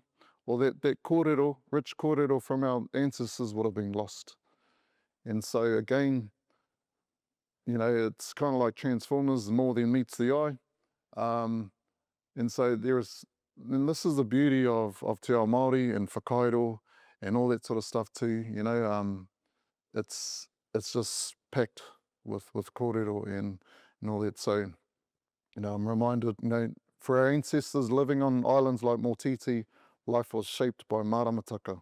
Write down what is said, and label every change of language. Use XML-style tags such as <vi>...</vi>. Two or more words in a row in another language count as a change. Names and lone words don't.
<en>Well, that kōrero, rich kōrero from our ancestors, would have been lost. And so again, you know, it's kind of like Transformers, more than meets the eye. And so and this is the beauty of</en> <mi>te ao Māori</mi> <en>and whakairo and all that sort of stuff too, you know. It's just packed with kōrero and all that. So, you know, I'm reminded, you know, for our ancestors living on islands like Motiti, life was shaped by maramataka.</en>